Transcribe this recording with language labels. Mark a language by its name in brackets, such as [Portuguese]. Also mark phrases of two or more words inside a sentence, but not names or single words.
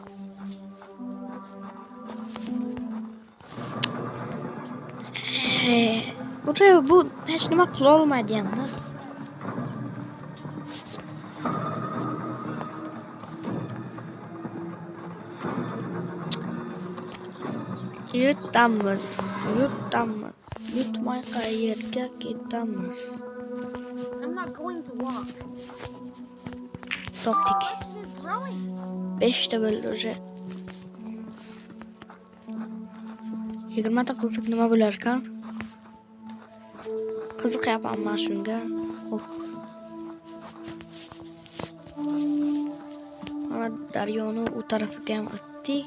[Uzbek] Bu hech nima qila olmaydi endi. Yutamiz. Yutmay qayerga ketamiz? [English] I'm not going to walk. [Uzbek] Topdik. [English] Action is growing. [Uzbek] 5 ta bo'ldi уже. 20 ta qilsak nima bo'lar ekan? Qiziqyapman shunga. Xo'p. Mana daryoni u tarafiga ham o'tdik.